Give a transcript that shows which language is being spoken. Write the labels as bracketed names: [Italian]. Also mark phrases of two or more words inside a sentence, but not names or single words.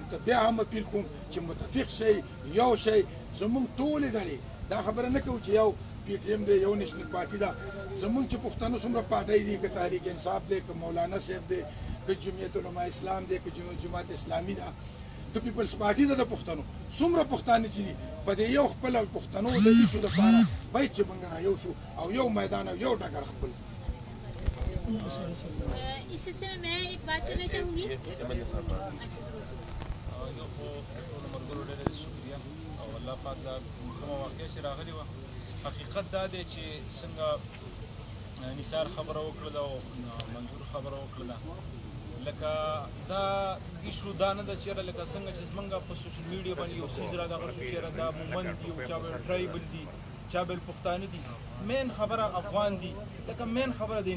[Pashto] ته بیا هم اپیل کوم چې متفق شئ یو شئ زموږ ټولې ډلې دا خبره نه کوو چې یو پی ټي ایم دی یو نیشنل پارټي ده زموږ چې پښتنو څومره پارټۍ دي که تحریک انصاف دی که مولانا صاحب دی که جمعیت علما اسلام دی که جماعت اسلامي ده که پیپلز پارټي ده د پښتنو څومره پښتانه چې دي په دې یو خپل پښتنو د ایشو دپاره باید چې موږ را یو شو او یو میدان او یو ډګر خپل [Urdu] اس سلسلے میں میں ایک بات کرنا چاہوں گی [Pashto] شکریہ او الله پاک دا کومه واقعه چې راغلې وه حقیقت دا دی چې څنګه نثار خبره وکړله او منظور خبره وکړله لکه دا ایشو دا نه ده چېرې لکه څنګه چې زمونږ په [English] social media [Pashto] باندې یو څیز را دغه شو چېرې دا مومند دي او چا بل ټرایبل دي چا بل پښتانه دي مین خبره افغان دي لکه مین خبره د